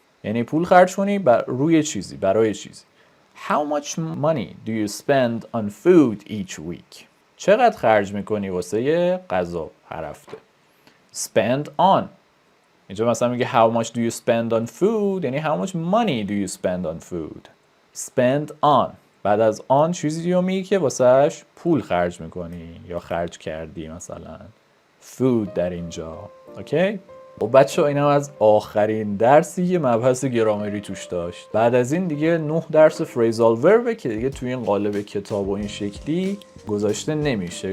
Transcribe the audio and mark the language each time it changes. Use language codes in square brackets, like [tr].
[fa] یعنی پول خرج کنی روی چیزی، برای چیزی. [en] How much money do you spend on food each week? [fa] چقدر خرج میکنی واسه غذا هر هفته؟ Spend on. اینجا مثلا میگه [en] how much do you spend on food؟ یعنی how much money do you spend on food؟ Spend on. [fa] بعد از آن چیزی رو میگه که واسهش پول خرج میکنی یا خرج کردی، مثلا food در اینجا. اوکی؟ و بچه اینم از آخرین درسی که مبحث گرامری توش داشت. بعد از این دیگه 9 درس فریزال وربه که دیگه توی این قالب کتاب و این شکلی گذاشته نمیشه.